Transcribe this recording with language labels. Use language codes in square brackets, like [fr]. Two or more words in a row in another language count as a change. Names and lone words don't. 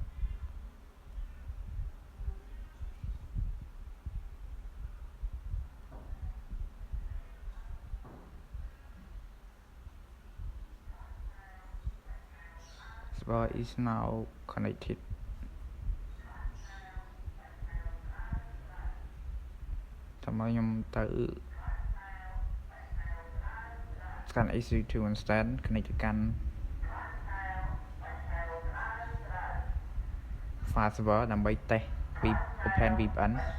[en] server is now connected [km] តាមខ្ញុំទៅ [en] scan EC2 instead connect [km] ទៅកាន់ [en] file server [km] ដើម្បី [en] test open VPN